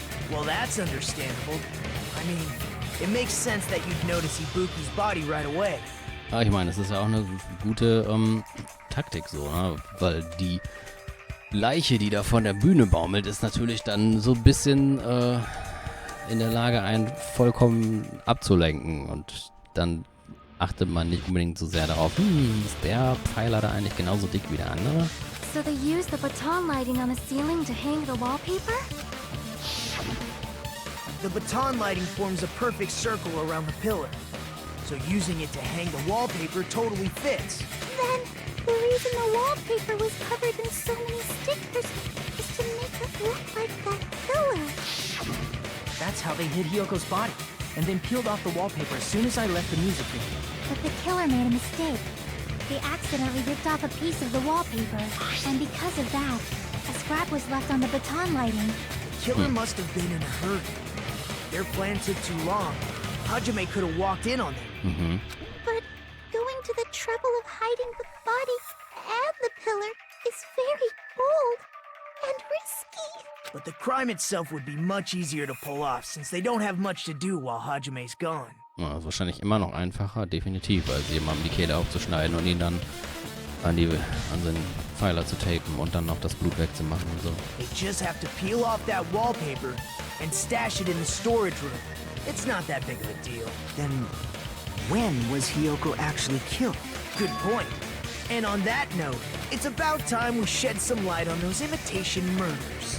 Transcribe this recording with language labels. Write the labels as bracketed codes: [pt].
[en] Well, that's understandable. I mean, it makes sense that you'd notice Ibuki's body right away. [de] Ah, ich meine, das ist ja auch eine gute Taktik so, ne? Weil die Leiche, die da von der Bühne baumelt, ist natürlich dann so ein bisschen in der Lage, einen vollkommen abzulenken. Und dann achtet man nicht unbedingt so sehr darauf, ist der Pfeiler da eigentlich genauso dick wie der andere? [en] So they used the baton lighting on the ceiling to hang the wallpaper? The baton lighting forms a perfect circle around the pillar. So using it to hang the wallpaper totally fits. Then, the reason the wallpaper was covered in so many stickers is to make it look like that pillar. That's how they hid Hiyoko's body, and then peeled off the wallpaper as soon as I left the music video. But the killer made a mistake. They accidentally ripped off a piece of the wallpaper, and because of that, a scrap was left on the baton lighting. The killer must have been in a hurry. Their plan took too long. Hajime could have walked in on them. But going to the trouble of hiding the body and the pillar is very bold and risky. But the crime itself would be much easier to pull off, since they don't have much to do while Hajime's gone. [de] Ja, das ist wahrscheinlich immer noch einfacher, definitiv, als jemandem die Kehle aufzuschneiden und ihn dann an den Pfeiler zu tapen und dann noch das Blut wegzumachen und so. [en] They just have to peel off that wallpaper and stash it in the storage room. It's not that big of a deal. Then, when was Hiyoko actually killed? Good point. And on that note, it's about time we shed some light on those imitation murders.